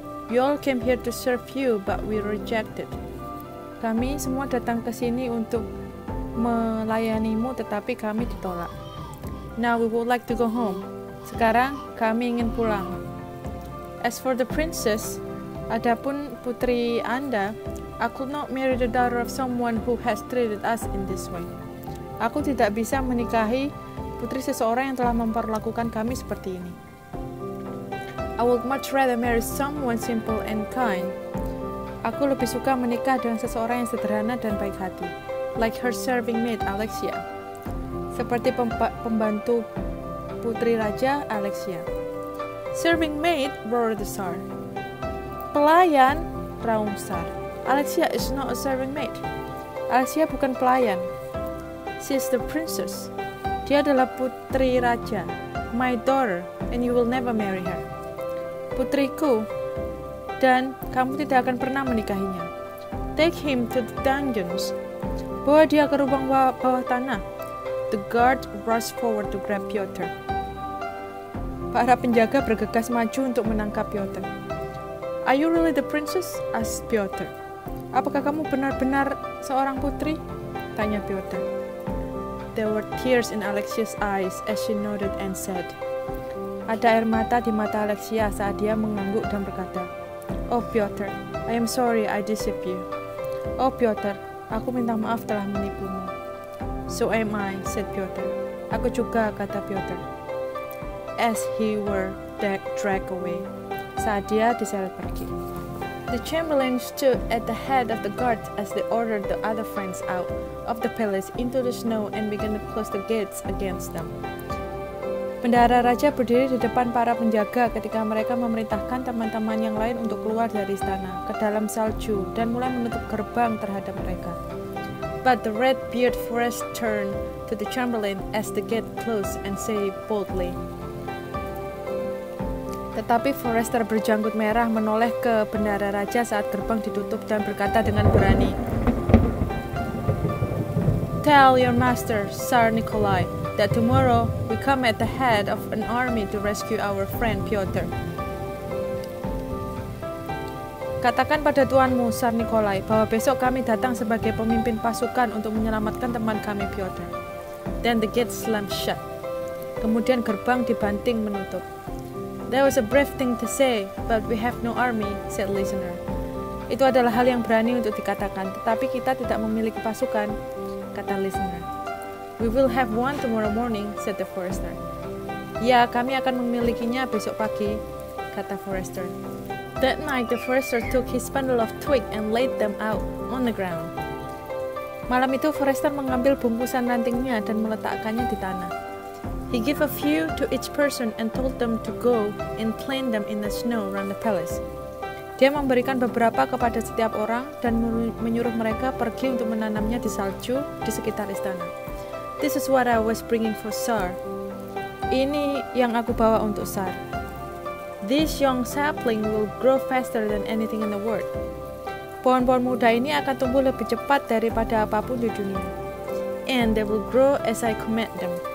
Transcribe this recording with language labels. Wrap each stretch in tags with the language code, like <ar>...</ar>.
<en>We all came here to serve you, but we rejected.</en> <id>Kami semua datang ke sini untuk melayanimu, tetapi kami ditolak.</id> <en>Now we would like to go home.</en> <id>Sekarang kami ingin pulang.</id> <en>As for the princess,</en> <id>adapun putri Anda,</id> <en>I could not marry the daughter of someone who has treated us in this way.</en> <id>Aku tidak bisa menikahi putri seseorang yang telah memperlakukan kami seperti ini.</id> <en>I would much rather marry someone simple and kind.</en> <id>Aku lebih suka menikah dengan seseorang yang sederhana dan baik hati.</id> <en>Like her serving maid, Alexia.</en> <id>Seperti pembantu putri raja, Alexia.</id> <en>Serving maid, roared the Tsar.</en> <id>Pelayan, raung Tsar.</id> <en>Alexia is not a serving maid.</en> <id>Alexia bukan pelayan.</id> <en>She is the princess. Dia adalah putri raja. My daughter, and you will never marry her.</en> <id>Putriku, dan kamu tidak akan pernah menikahinya.</id> <en>Take him to the dungeons.</en> <id>Bawa dia ke lubang bawah tanah.</id> <en>The guard rushed forward to grab Piotr.</en> <id>Para penjaga bergegas maju untuk menangkap Piotr.</id> <en>"Are you really the princess?" asked Piotr.</en> <id>"Apakah kamu benar-benar seorang putri?" tanya Piotr.</id> <en>There were tears in Alexia's eyes as she nodded and said.</en> <id>Ada air mata di mata Alexia saat dia mengangguk dan berkata,</id> <en>"Oh Piotr, I am sorry I deceived you."</en> <id>"Oh Piotr, aku minta maaf telah menipumu."</id> <en>"So am I," said Piotr.</en> <id>"Aku juga," kata Piotr.</id> <en>As he were dragged away,</en> <id>saat dia diseret pergi.</id> <en>The Chamberlain stood at the head of the guard as they ordered the other friends out of the palace into the snow and began to close the gates against them.</en> <id>Bendahara raja berdiri di depan para penjaga ketika mereka memerintahkan teman-teman yang lain untuk keluar dari istana ke dalam salju dan mulai menutup gerbang terhadap mereka.</id> <en>But the red-bearded Forrester turned to the Chamberlain as the gate closed and said boldly.</en> <id>Tetapi Forrester berjanggut merah menoleh ke bendahara raja saat gerbang ditutup dan berkata dengan berani,</id> <en>"Tell your master, Tsar Nikolai, that tomorrow we come at the head of an army to rescue our friend Piotr."</en> <id>Katakan pada tuanmu, Tsar Nikolai, bahwa besok kami datang sebagai pemimpin pasukan untuk menyelamatkan teman kami Piotr.</id> <en>Then the gate slammed shut.</en> <id>Kemudian gerbang dibanting menutup.</id> <en>That was a brave thing to say, but we have no army, said listener.</en> <id>Itu adalah hal yang berani untuk dikatakan, tetapi kita tidak memiliki pasukan, kata listener.</id> <en>We will have one tomorrow morning, said the Forester.</en> <id>Ya, kami akan memilikinya besok pagi, kata Forester.</id> <en>That night, the Forester took his bundle of twigs and laid them out on the ground.</en> <id>Malam itu, Forester mengambil bungkusan rantingnya dan meletakkannya di tanah.</id> <en>He gave a few to each person and told them to go and plant them in the snow around the palace.</en> <id>Dia memberikan beberapa kepada setiap orang dan menyuruh mereka pergi untuk menanamnya di salju di sekitar istana.</id> <en>This is what I was bringing for Tsar.</en> <id>Ini yang aku bawa untuk Tsar.</id> <en>This young sapling will grow faster than anything in the world.</en> <id>Pohon-pohon muda ini akan tumbuh lebih cepat daripada apapun di dunia.</id> <en>And they will grow as I command them.</en>